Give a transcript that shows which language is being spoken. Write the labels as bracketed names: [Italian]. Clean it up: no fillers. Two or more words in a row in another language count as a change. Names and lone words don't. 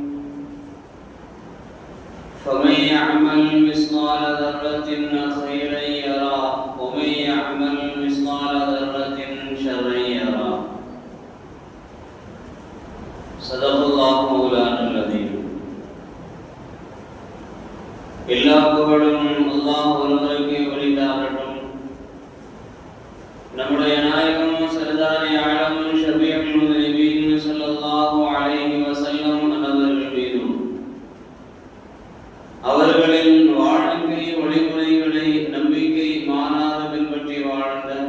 [Arabic] فمن يعمل مثقال ذرة خيرا يره ومن يعمل مثقال ذرة شرا يره. صدق الله مولانا العظيم. [Tamil] எல்லா புகழும் அல்லாஹ் ஒருவருக்கே உரித்தாகட்டும். நம்முடைய நாயகம் சர்தாரி ஆலம் [Arabic] شفيع المسلمين صلى الله عليه وسلم [Tamil] அவர்கள் மீதும் அவர்களின் வாழ்க்கை வழிமுறைகளை நம்பிக்கை மாறாது பின்பற்றி வாழ்ந்த